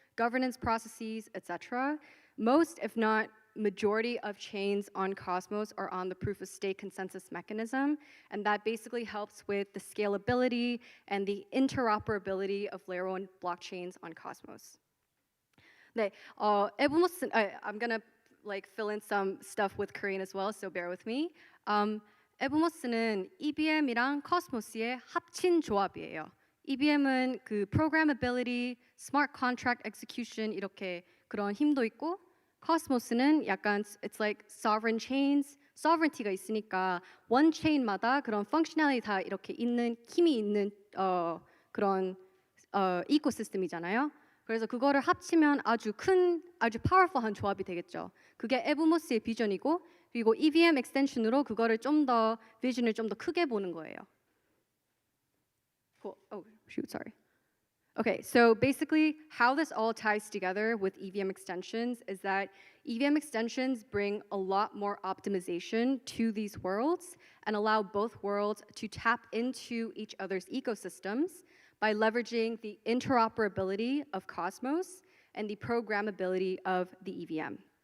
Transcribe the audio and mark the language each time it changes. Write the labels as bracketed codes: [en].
[en] governance processes, etc. Most, if not majority of chains on Cosmos are on the proof of stake consensus mechanism, and that basically helps with the scalability and the interoperability of layer 1 blockchains on Cosmos. 네, I'm gonna like fill in some stuff with Korean as well, so bear with me. [ko] 에브모스는 EVM이랑 코스모스의 합친 조합이에요. EVM은 그 programmability, [en] smart contract execution [ko] 이렇게 그런 힘도 있고, 코스모스는 약간 [en] it's like sovereign chains, [ko] sovereignty가 있으니까 one chain마다 그런 functionality 다 이렇게 있는 힘이 있는 그런 이코시스템이잖아요. 그래서 그거를 합치면 아주 powerful한 조합이 되겠죠. 그게 에브모스의 비전이고, 그리고 EVM extension으로 그거를 비전을 좀 더 크게 보는 거예요. [en] Cool. Oh, shoot, sorry. Okay, so basically how this all ties together with EVM extensions is that EVM extensions bring a lot more optimization to these worlds and allow both worlds to tap into each other's ecosystems by leveraging the interoperability of Cosmos and the programmability of the EVM.